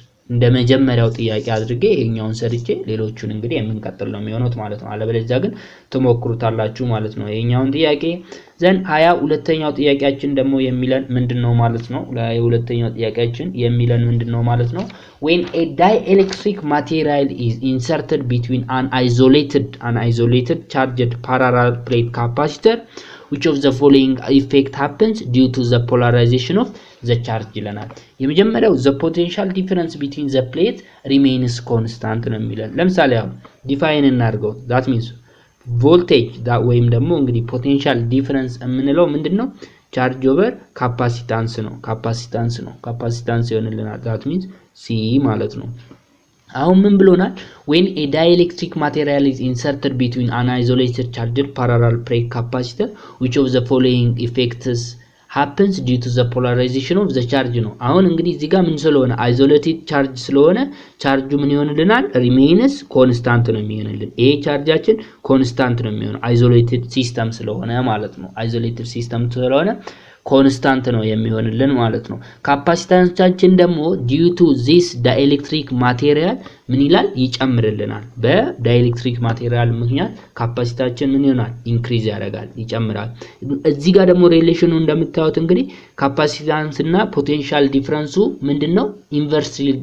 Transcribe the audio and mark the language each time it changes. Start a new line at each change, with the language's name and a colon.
Amharic: እንደ መጀመሪያው ጥያቄ አድርጌ ይሄኛውን ሰርቼ ሌሎቹን እንግዲህ የምንቀጥል ነው የሚሆኑት ማለት ነው። አለበለዚያ ግን ትሞክሩታላችሁ ማለት ነው ይሄኛውን ጥያቄ። ዘን 22ኛው ጥያቄያችን ደግሞ የሚለን ምንድነው ማለት ነው? ለሁለተኛው ጥያቄያችን የሚለን ምንድነው ማለት ነው?
English: when a dielectric material is inserted between an isolated charged parallel plate capacitor which of the following effect happens due to the polarization of the charge
Amharic: ይለናል። የመጀመሪያው
English: the potential difference between the plate remains constant
Amharic: ነው የሚለን። ለምሳሌ አሁን ዲፋይን እናድርገው
English: that means voltage
Amharic: ወይም ደግሞ እንግዲህ
English: potential difference
Amharic: የምንለው ምንድነው?
English: charge over capacitance
Amharic: ነው። capacitance ይሆንልናል
English: that means C
Amharic: ማለት ነው። አሁን ምን ብሎናል?
English: when a dielectric material is inserted between an isolated charged parallel plate capacitor which of the following effects happens due to the polarization of the charge
Amharic: ነው። አሁን እንግዲህ እዚህ ጋር ምን ስለሆነ
English: isolated charge
Amharic: ስለሆነ ቻርጁ ምን ይሆንልናል?
English: remains constant
Amharic: ነው የሚሆንልን። ይሄ ቻርጃችን constant ነው የሚሆነው
English: isolated system
Amharic: ስለሆነ ማለት ነው። isolated system ስለሆነ ኮንስታንት ነው የሚሆንልን ማለት ነው። ካፓሲታንሳችን ደግሞ
English: ዲዩ ቱ ዚስ
Amharic: ዳይኤሌክትሪክ ማቴሪያል ምን ይላል ይጨምርልናል። በዳይኤሌክትሪክ ማቴሪያል ምክንያት ካፓሲታችን ምን ይሆናል ኢንክሪዝ ያደርጋል ይጨምራል። እዚህ ጋር ደግሞ ሪሌሽኑ እንደምታዩት እንግዲህ ካፓሲታንስ እና ፖቴንሻል ዲፈረንሱ ምንድነው ኢንቨርስ